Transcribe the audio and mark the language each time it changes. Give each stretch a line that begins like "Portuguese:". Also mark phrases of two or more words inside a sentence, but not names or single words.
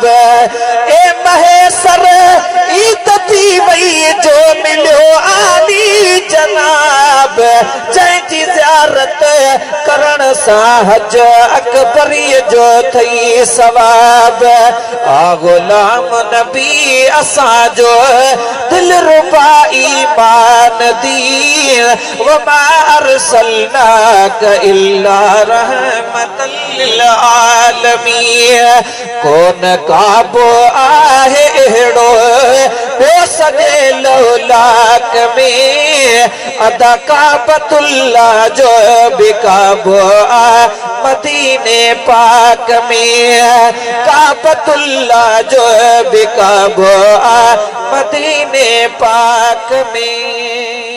Sindhi: ए महेसर ईद थी वई जो मिलियो आली जनाब जंहिंजी ज़ियारत करण सा हज अकबरीअ जो थई सवाब। आ गुलाम नबी असांजो दिल रुबा ईमान दीन
Arabic: وما أرسلناك إلا رحمة للعالمين.
Sindhi: कोन काबो आहे अहिड़ो हो सॼे लौलाक में अदा काबतुल्लाह जो बिकाबो मदीने पाक में, काबतुल्लाह जो बिकाबो मदीने पाक में।